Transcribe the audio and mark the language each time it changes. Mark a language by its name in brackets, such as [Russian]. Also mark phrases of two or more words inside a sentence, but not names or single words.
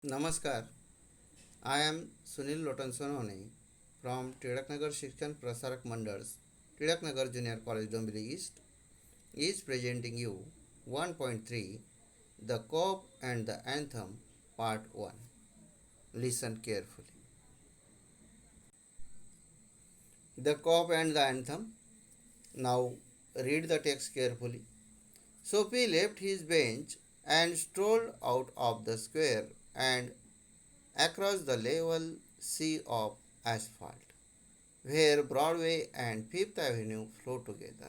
[Marathi] नमस्कार. [English] I am Sunil Lotan Sonone from Tiळकनगर Shikshan Prasarak Mandals, Tiळknagar Junior College, Dombili East, is presenting you 1.3 The Cop and the Anthem Part 1. Listen carefully. The Cop and the Anthem. Now read the text carefully. Sophie left his bench and strolled out of the square and across the level sea of asphalt, where Broadway and Fifth Avenue flow together.